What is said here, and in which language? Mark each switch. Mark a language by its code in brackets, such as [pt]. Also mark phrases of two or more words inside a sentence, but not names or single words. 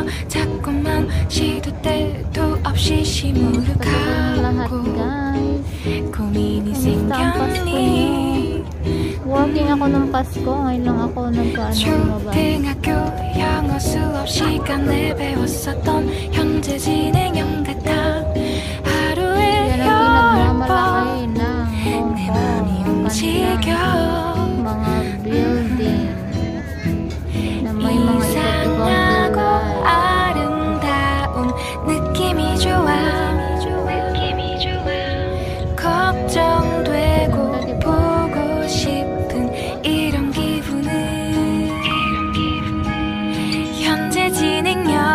[ko] 자꾸만 시도 때도 없이 시무룩하고 고민이 생겼니. [tl] Working ako ng Pasko. Ngayon lang ako nagka-ano. [ko] 초등학교 영어 수업 시간에 배웠었던 현재 진행형 같아. 하루에 [tl] Yan ang pinagmamalaki ng [ko] 내 맘이 움직여. [tl] mga building na may mga [ko] 이상하고 [tl] iba't [ko] 아름다운 느낌이 좋아. 걱정되고 보고 싶은 이런 기분은 현재 진행형.